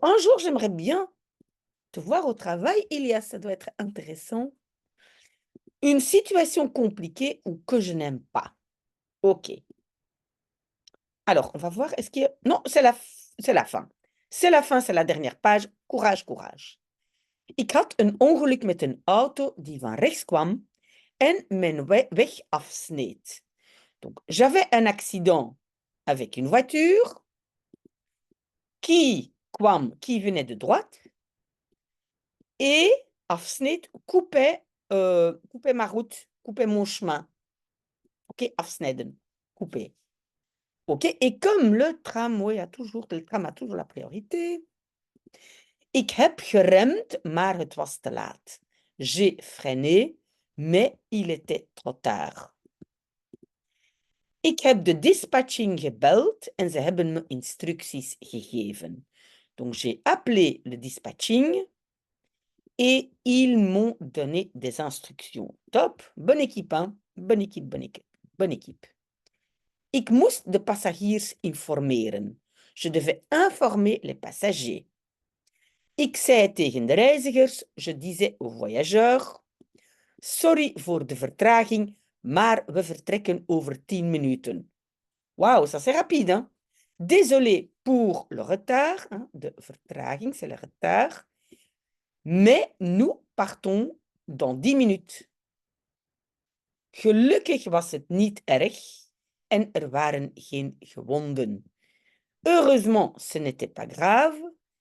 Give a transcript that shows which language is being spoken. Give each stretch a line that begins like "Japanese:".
French: Un jour, j'aimerais bien te voir au travail, Ilias, ça doit être intéressant. Une situation compliquée ou que je n'aime pas. OK. Alors, on va voir, est-ce qu'il y a... Non, c'est la fin. C'est la fin, c'est la dernière page. Courage, courage.
Dutch: Ik had een ongeluk met een auto die van rechts kwam en mijn weg afsneed.
French: Donc, j'avais un accident avec une voiture qui venait de droite et afsneed coupait ma route, coupait mon chemin. OK, afsnijden, couper. OK, et comme le tram a toujours la priorité.
Dutch: Ik heb geremd, maar het was te laat.
French: J'ai freiné, mais il était trop tard.
Dutch: Ik heb de dispatching gebeld en ze hebben me instructies gegeven.
French: Donc, j'ai appelé le dispatching et ils m'ont donné des instructions. Top, bonne équipe, hein? Bonne équipe, bonne équipe, bonne équipe.
Dutch: Ik moest de passagiers informeren.
French: Je devais informer les passagers.
Dutch: Ik zei tegen de reizigers,
French: je disais aux voyageurs,
Dutch: sorry voor de vertraging, maar we vertrekken over 10 minuten.
French: Waouh, ça c'est rapide, hein? Désolé pour le retard, hein,
Dutch: de vertraging,
French: c'est le retard, mais nous partons dans 10 minutes.
Dutch: Gelukkig was het niet erg en er waren geen gewonden.
French: Heureusement, ce n'était pas grave